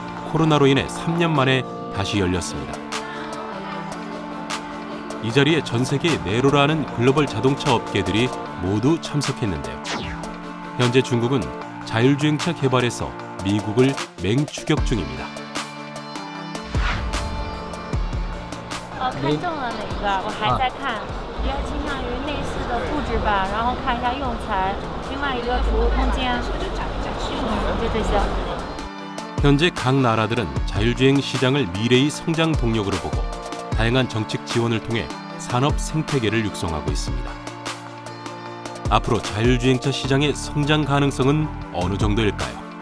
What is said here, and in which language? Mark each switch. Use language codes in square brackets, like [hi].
[ko] 코로나로 인해 3년 만에 다시 열렸습니다. 이 자리에 전 세계의 네로라는 글로벌 자동차 업계들이 모두 참석했는데요. 현재 중국은 자율주행차 개발에서 미국을 맹추격 중입니다. [zh] 看中了哪个？我还在看，比较倾向于内饰的布置吧，然后看一下用材，另外一个储物空间，就这些。 [ko] 현재 각 나라들은 자율주행 시장을 미래의 성장 동력으로 보고 다양한 정책 지원을 통해 산업 생태계를 육성하고 있습니다. 앞으로 자율주행차 시장의 성장 가능성은 어느 정도일까요?